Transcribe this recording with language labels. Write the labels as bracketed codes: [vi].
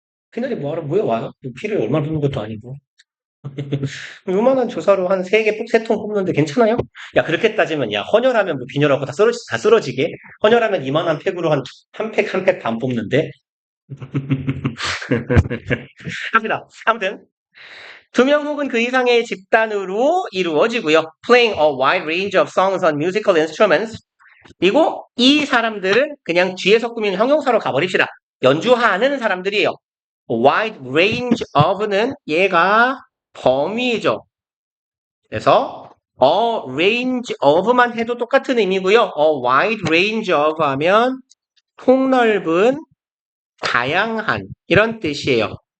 [ko] 그날이 뭐하러, 뭐에 와요? 피를 얼마나 붓는 것도 아니고. 요만한 조사로 한 3통 뽑는데 괜찮아요? 야, 그렇게 따지면, 야, 헌혈하면 뭐 빈혈하고 다 쓰러지게? 헌혈하면 이만한 팩으로 한 팩, 한 팩 반 뽑는데? 합시다. 아무튼, 2명 혹은 그 이상의 집단으로 이루어지고요. [en] Playing a wide range of songs on musical instruments. [ko] 그리고 이 사람들은 그냥 뒤에서 꾸미는 형용사로 가버립시다. 연주하는 사람들이에요. [en] wide range of [ko] 는 얘가 범위죠. 그래서 [en] a range of [ko] 만 해도 똑같은 의미고요. [en] a wide range of [ko] 하면 폭넓은, 다양한 이런 뜻이에요.